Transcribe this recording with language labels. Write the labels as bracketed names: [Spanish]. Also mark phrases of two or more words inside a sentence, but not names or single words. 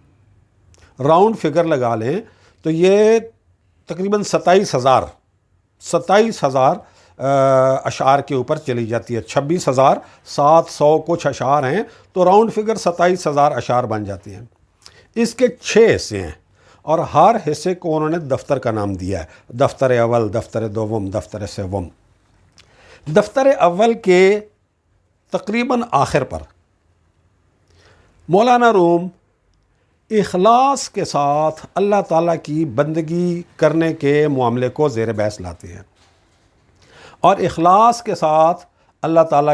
[English] round figure [Urdu] لگا لیں تو یہ تقریباً 27,000 اشعار کے اوپر چلی جاتی ہے۔ 26,700 کچھ اشعار ہیں تو [English] round figure [Urdu] 27,000 اشعار بن جاتی ہیں۔ اس کے 6 حصے ہیں اور ہر حصے کو انہوں نے دفتر کا نام دیا ہے، دفتر اول، دفتر دوم، دفتر سوم۔ دفتر اول کے تقریباً آخر پر مولانا روم اخلاص کے ساتھ اللہ تعالیٰ کی بندگی کرنے کے معاملے کو زیر بحث لاتے ہیں، اور اخلاص کے ساتھ اللہ تعالیٰ